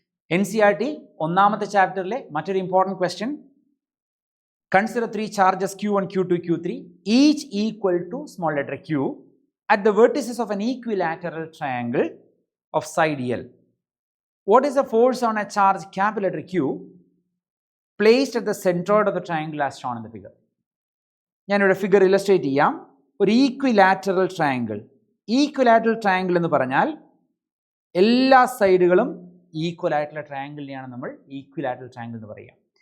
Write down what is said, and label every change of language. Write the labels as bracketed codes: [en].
[ml] NCERT ഒന്നാമത്തെ ചാപ്റ്ററിലെ മറ്റൊരു [en] important question. Consider three charges Q1, Q2, Q3, each equal to small letter q at the vertices of an equilateral triangle of side L. What is the force on a charge capital letter Q placed at the centroid of the triangle as shown in the figure? [ml] ഞാനിവിടെ figure illustrate ചെയ്യാം. ഒരു ഈക്വിലാറ്ററൽ triangle. ഈക്വിലാറ്ററൽ triangle എന്ന് പറഞ്ഞാൽ എല്ലാ സൈഡുകളും equal ആയിട്ടുള്ള ട്രയാങ്കിളിനെയാണ് നമ്മൾ ഈക്വിലാറ്ററൽ triangle എന്ന് പറയുക.